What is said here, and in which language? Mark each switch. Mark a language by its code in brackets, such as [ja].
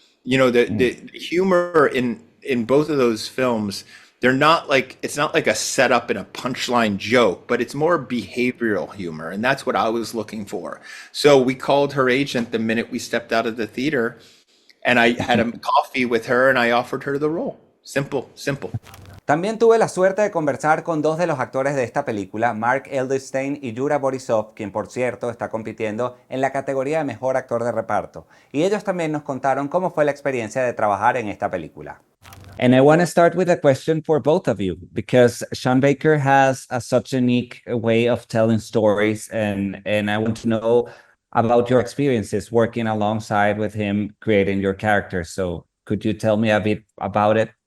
[en] The humor in both of those films, they're not like it's not like a setup and a punchline joke, but it's more behavioral humor, and that's what I was looking for. So we called her agent the minute we stepped out of the theater, and I had a coffee with her, and I offered her the role. Simple, simple. [es] También tuve la suerte de conversar con dos de los actores de esta película, Mark Edelstein y Yura Borisov, quien por cierto está compitiendo en la categoría de Mejor Actor de Reparto. Y ellos también nos contaron cómo fue la experiencia de trabajar en esta película. [en] And I want to start with a question for both of you, because Sean Baker has such a unique way of telling stories, and I want to know about your experiences working alongside with him, creating your characters. So could you tell me a bit about it?